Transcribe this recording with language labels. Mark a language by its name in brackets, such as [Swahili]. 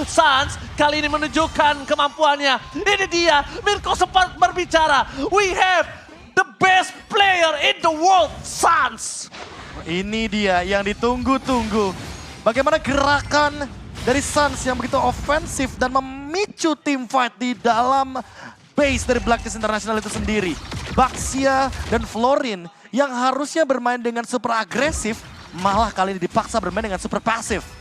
[Indonesian] Sans kali ini menunjukkan kemampuannya. Ini dia, Mirko sempat berbicara. [English] We have the best player in the world, Suns. [Indonesian] Ini dia yang ditunggu-tunggu. Bagaimana gerakan dari Suns yang begitu ofensif dan memicu team fight di dalam base dari Blacklist International itu sendiri. Baxia dan Florin yang harusnya bermain dengan super agresif, malah kali ini dipaksa bermain dengan super pasif.